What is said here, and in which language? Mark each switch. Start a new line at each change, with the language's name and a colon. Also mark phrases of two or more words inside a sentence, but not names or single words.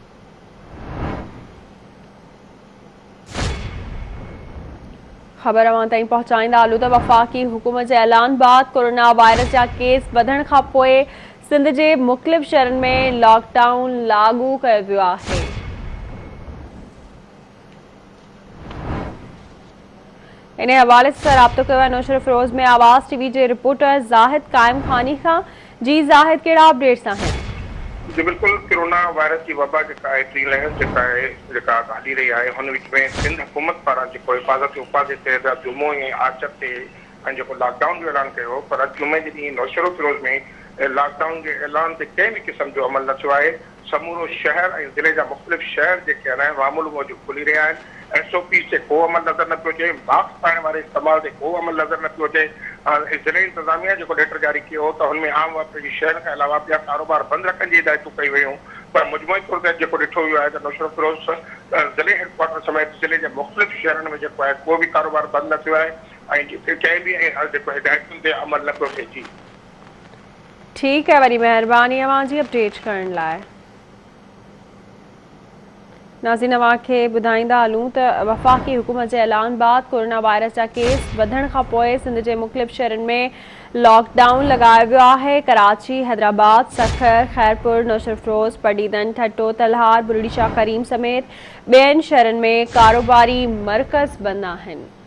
Sindhi: ख़बर अवां ताईं पहुचाईंदा हलूं त वफ़ाक़ी हुकूमत जे ऐलान बाद कोरोना वायरस जा केस वधण खां पोइ सिंध जे मुख़्तलिफ़ शहरनि में लॉकडाउन लागू कयो वियो आहे। इन हवाले सां राब्तो कयो आहे नौशर फिरोज़ में आवाज़ टीवी जे रिपोर्टर ज़ाहिद काइम खानी खां। जी ज़ाहिद, कहिड़ा अपडेट्स आहिनि? जी बिल्कुल, कोरोना वायरस की वबा टी लहर हली रही है। हुन विच में सिंध हुकूमत पारां हिफाज़त उपाध के तहत जुमो ऐं आचर से लॉकडाउन जो ऐलान किया, पर अॼु जुमे जे ॾींहुं नौशरो फिरोज़ में लॉकडाउन के ऐलान से कंहिं भी क़िस्म जो अमल न थियो आहे। समूरो शहर और ज़िले जा मुख़्तलिफ़ शहर जेके आहिनि मामूल मौजूद खुली रहिया आहिनि। SOP से को अमल नज़र न पियो अचे, मास्क पाइण वारे इस्तेमाल से को अमल नज़र न पियो अचे। ज़िले इंतज़ामिया जो लेटर जारी किया तो उनमें आम वापसी शहर के अलावा ॿिया कारोबार बंद रखने की हिदायतूं कई वयूं। पर मुजमूई तौर ते जो ॾिठो वियो आहे त नौशर फिरोज़ ज़िले हेडक्वार्टर समेत ज़िले के मुख़्तलिफ़ शहरनि में जेको आहे को भी कारोबार बंद न थियो आहे ऐं कंहिं बि हिदायतुनि ते अमल न पियो थिए। जी
Urdu: ٹھیک ہے,
Sindhi: वरी मेहरबानी अवां जी अपडेट करण लाइ। नाज़रीन, अवांखे ॿुधाईंदा हलूं त वफ़ाक़ी हुकूमत जे ऐलान बाद कोरोना वायरस जा केस वधण खां पोइ सिंध जे मुख़्तलिफ़ शहरनि में लॉकडाउन लगायो वियो आहे। कराची, हैदराबाद, सखर, खैरपुर, नौशर फिरोज़, पडीदन, ठट्टो, तलहार, बुलंद शाह करीम समेत ॿियनि शहरनि में कारोबारी मर्कज़ बंदि आहिनि।